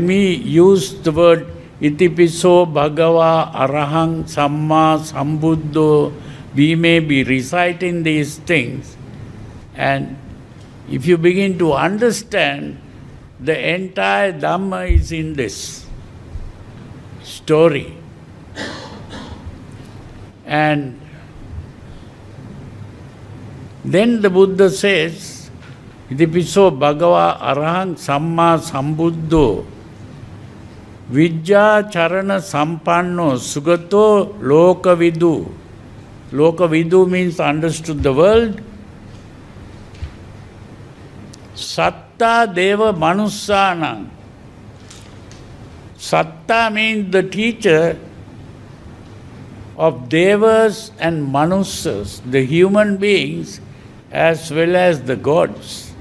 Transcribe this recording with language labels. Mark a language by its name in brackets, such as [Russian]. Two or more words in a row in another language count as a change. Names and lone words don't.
[English] we use the word [Pali] Itipiso Bhagava Arahang Samma Sambuddho, [English] we may be reciting these things, and if you begin to understand, the entire Dhamma is in this story. And then the Buddha says, [Pali] Itipiso Bhagava Arahang Samma Sambuddho Vijja Charana Sampanno Sugato Lokavidu. [English] Lokavidu means understood the world. [Pali] Satta Deva Manussanam. [English] Satta means the teacher of Devas and Manussas, the human beings as well as the gods.